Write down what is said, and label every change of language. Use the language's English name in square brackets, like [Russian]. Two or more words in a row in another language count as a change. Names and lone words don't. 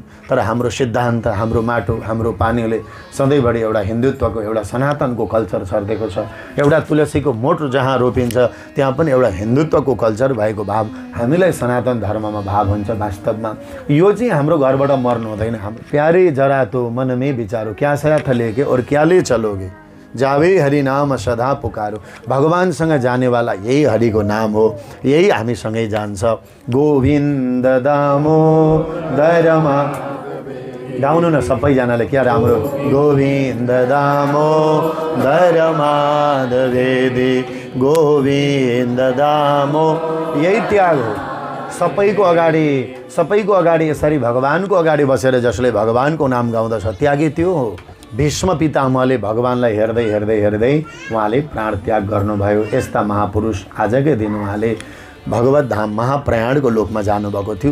[Nepali] तर हाम्रो सिद्धान्त, हाम्रो माटो, हाम्रो पानीले सधैँभरि एउटा हिन्दुत्वको, एउटा सनातनको कल्चर छर्देको छ। एउटा तुलसीको मोठ जहाँ रोपिन्छ त्यहाँ पनि एउटा हिन्दुत्वको कल्चर भएको भाव हामीलाई सनातन धर्ममा भाव हुन्छ। वास्तवमा यो चाहिँ हाम्रो घरबाट मर्नु हुँदैन। [Hindi] हाम्रो प्यारे जरा तो मन में विचारो, क्या साथ लेके और क्या ले चलोगे। जावे हरि नाम सदा पुकारो। [Nepali] भगवानसँग जानेवाला यही हरिको नाम हो, यही हामीसँगै जान्छ। गोविन्द दामोदरमा। गाउनु न सबैजनाले, क्या राम्रो। गोविन्द दामोदरमा माधवेति, गोविन्द दामो। यही त्याग हो। सबैको अगाडि यसरी भगवानको अगाडि बसेर जसले भगवानको नाम गाउँदछ त्यागी त्यो हो। भीष्म पितामहले भगवानलाई हेर्दै हेर्दै हेर्दै उहाँले प्राण त्याग गर्नुभयो। यस्ता महापुरुष आजकै दिन उहाँले भगवत धाम महाप्रयाणको लोकमा जानुभएको थियो।